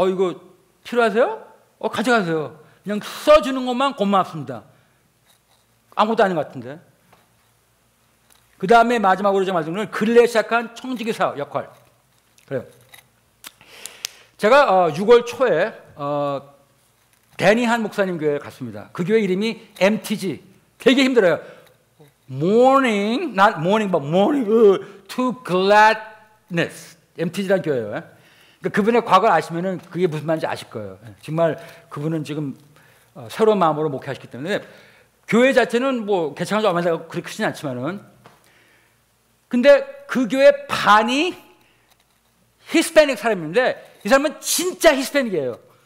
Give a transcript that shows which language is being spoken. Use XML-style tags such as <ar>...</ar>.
<ko>이거 필요하세요? 가져가세요. 그냥 써주는 것만 고맙습니다. 아무것도 아닌 것 같은데. 그 다음에 마지막으로 제가 말씀드린 근래에 시작한 청지기사 역할. 그래요. 제가 6월 초에 데니 한 목사님 교회에 갔습니다. 그 교회 이름이 MTG. 되게 힘들어요.</ko> <en>Morning, not morning, but morning to gladness.</en> <ko>MTG라는 교회예요. 그러니까 그분의 과거를 아시면은 그게 무슨 말인지 아실 거예요. 정말 그분은 지금 새로운 마음으로 목회하셨기 때문에 교회 자체는 뭐 개창한 지 얼마 되고 그렇게 크진 않지만은 근데 그 교회 반이 히스패닉 사람인데 이 사람은 진짜 히스패닉이에요.</ko>